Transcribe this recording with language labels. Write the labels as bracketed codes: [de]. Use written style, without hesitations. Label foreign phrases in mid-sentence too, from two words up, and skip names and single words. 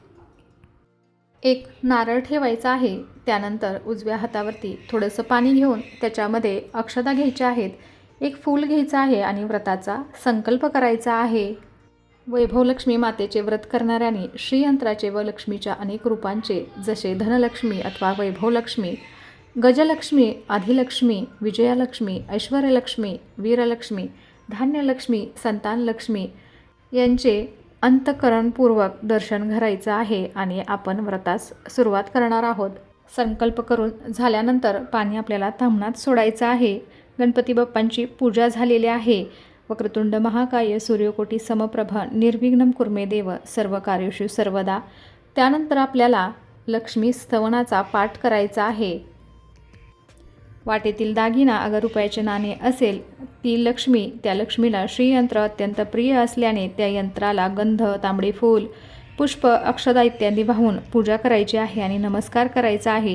[mr] 1 नारळ ठेवायचा आहे. त्यानंतर उजव्या हातावरती थोडंसं पाणी घेऊन त्याच्यामध्ये अक्षता घ्यायच्या आहेत. 1 फूल घ्यायचं आहे आणि व्रताचा संकल्प करायचा आहे. वैभवलक्ष्मी मातेचे व्रत करणाऱ्यांनी श्रीयंत्राचे व लक्ष्मीच्या अनेक रूपांचे जसे धनलक्ष्मी अथवा वैभवलक्ष्मी, गजलक्ष्मी, आदिलक्ष्मी, विजयालक्ष्मी, ऐश्वर्यलक्ष्मी, वीरलक्ष्मी, धान्यलक्ष्मी, संतानलक्ष्मी यांचे अंतःकरणपूर्वक दर्शन करायचं आहे आणि आपण व्रतास सुरुवात करणार आहोत. संकल्प करून झाल्यानंतर पाणी आपल्याला ताम्हणात सोडायचं आहे. गणपती बाप्पांची पूजा झालेली आहे. [sa] वक्रतुंड महाकाय सूर्यकोटी समप्रभ निर्विघ्नं कुर्मे देव सर्व कार्येषु सर्वदा. [mr] त्यानंतर आपल्याला लक्ष्मी स्तवनाचा पाठ करायचा आहे. वाटेतील दागिना अगर रुपयाचे नाणे असेल ती लक्ष्मी, त्या लक्ष्मीला श्रीयंत्र अत्यंत प्रिय असल्याने त्या यंत्राला गंध, तांबडी फूल, पुष्प, अक्षदा इत्यादी वाहून पूजा करायची आहे आणि नमस्कार करायचा आहे.